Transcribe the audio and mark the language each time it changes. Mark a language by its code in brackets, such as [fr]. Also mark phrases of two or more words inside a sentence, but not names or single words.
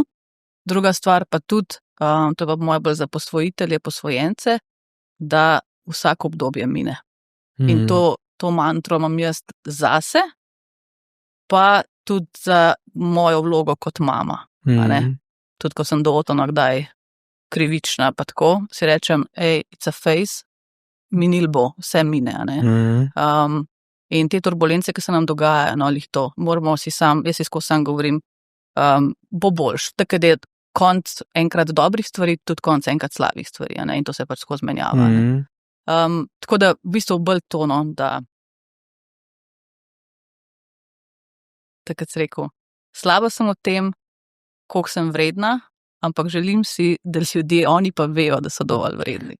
[sl] Druga stvar pa tudi, to je pa moje bolj za posvojitelje, posvojence, da vsako obdobje mine. In to mantro imam jaz zase, pa tudi za mojo vlogo kot mama. Tudi ko sem do Otona kdaj krivična, pa tako, si rečem, [en] it's a phase, [sl] minil bo, vse mine. In te turbulence, ki se nam dogajajo, lih to, moramo si jaz si skozi sam govorim, bo boljš. Tako da je konc enkrat dobrih stvari, tudi konc enkrat slabih stvari, in to se pač skozi menjava. Tako da v bistvu bolj tono, da tako si rekel, slaba sem o tem, koliko sem vredna, ampak želim si, da ljudje, oni pa vejo, da so dovolj vredni.